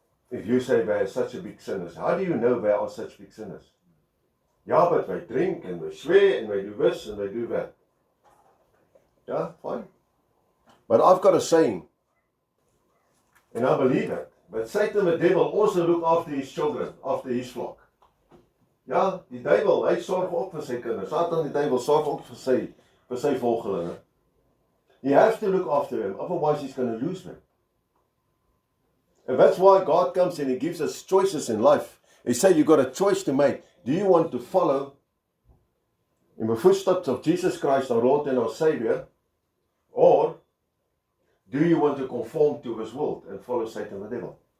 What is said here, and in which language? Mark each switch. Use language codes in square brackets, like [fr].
[en] If you say they are such a big sinners, how do you know they are such big sinners? Yeah, but they drink and they swear and they do this and they do that. Yeah, fine. But I've got a saying, and I believe it, but Satan the devil also look after his children, after his flock. [af] Ja, die duiwel, hy sorg ook vir sy kinders. Satan die duiwel sorg ook vir sy volgelinge. [en] He has to look after them, otherwise he's going to lose them. And that's why God comes and he gives us choices in life. He says you've got a choice to make. Do you want to follow in the footsteps of Jesus Christ, our Lord and our Savior, or do you want to conform to this world and follow Satan the devil?